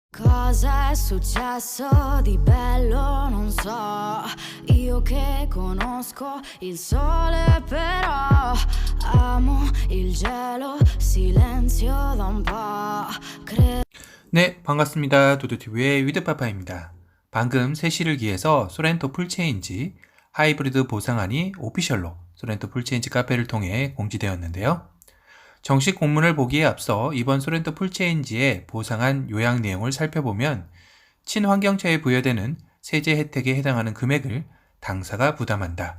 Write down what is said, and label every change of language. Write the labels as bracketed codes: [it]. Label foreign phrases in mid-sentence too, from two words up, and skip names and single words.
[it] Cosa è successo di bello non so, io che conosco il sole però amo il gelo, silenzio da un po'. [ko] 네, 반갑습니다. 도도TV의 위드파파입니다. 방금 3시를 기해서 소렌토 풀체인지 하이브리드 보상안이 오피셜로 소렌토 풀체인지 카페를 통해 공지되었는데요. 정식 공문을 보기에 앞서 이번 소렌토 풀체인지의 보상안 요약 내용을 살펴보면 친환경차에 부여되는 세제 혜택에 해당하는 금액을 당사가 부담한다.